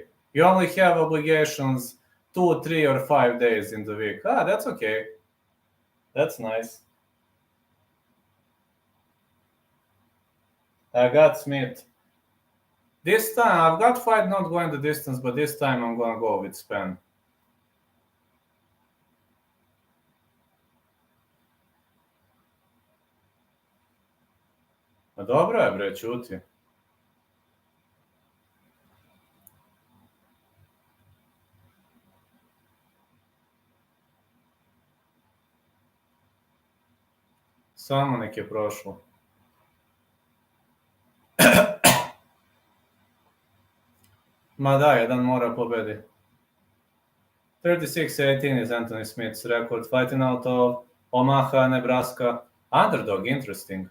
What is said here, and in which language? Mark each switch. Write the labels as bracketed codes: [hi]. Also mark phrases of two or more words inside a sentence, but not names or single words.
[en] You only have obligations 2, 3, or 5 days in the week. That's okay. That's nice. I got Smith. This time, I've got fight not going the distance, but this time I'm gonna go with Spann. [sr] Dobro je, bre, čuti. Samo nek je prošlo. Ma da, jedan mora pobedi. [en] 36-18 is Anthony Smith's record, fighting out of Omaha, Nebraska. Underdog, interesting.